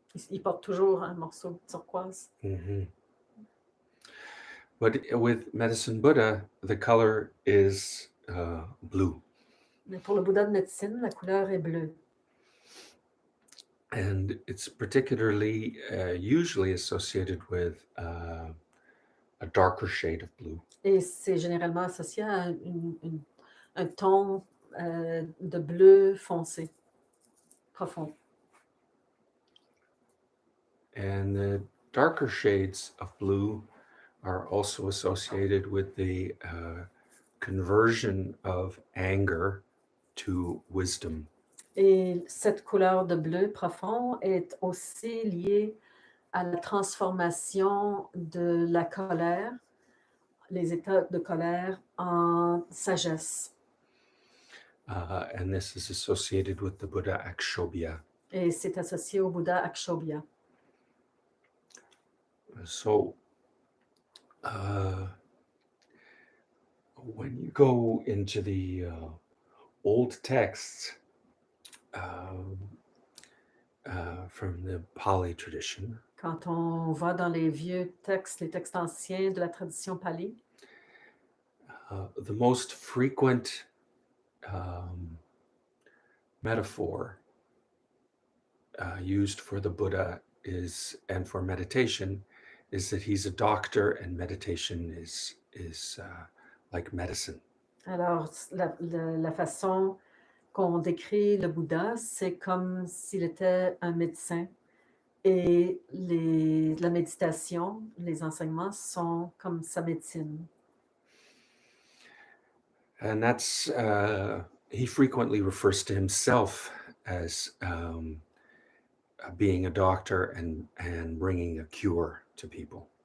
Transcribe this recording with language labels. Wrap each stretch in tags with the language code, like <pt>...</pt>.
<fr>Ils portent toujours un morceau de turquoise.</fr> <en>But with Medicine Buddha, the color is blue.</en> <fr>Mais pour le Bouddha de médecine, la couleur est bleue.</fr> <en>And it's particularly usually associated with a darker shade of blue.</en> <fr>Et c'est généralement associé à un ton de bleu foncé, profond.</fr> <en>And the darker shades of blue are also associated with the conversion of anger to wisdom.</en> <fr>Et cette couleur de bleu profond est aussi liée à la transformation de la colère, les états de colère en sagesse.</fr> <en>And this is associated with the Buddha Akshobhya.</en> <fr>Et c'est associé au Bouddha Akshobhya.</fr> <en>So when you go into the old texts from the Pali tradition,</en> <fr>Quand on va dans les vieux textes, les textes anciens de la tradition pali,</fr> <en>the most frequent metaphor used for the Buddha is, and for meditation, is that he's a doctor and meditation is like medicine.</en> <fr>alors la façon qu'on décrit le Bouddha, c'est comme s'il était un médecin. Et la méditation, les enseignements sont comme sa médecine.</fr> <en>And that's, he frequently refers to himself as being a doctor and bringing a cure to people.</en>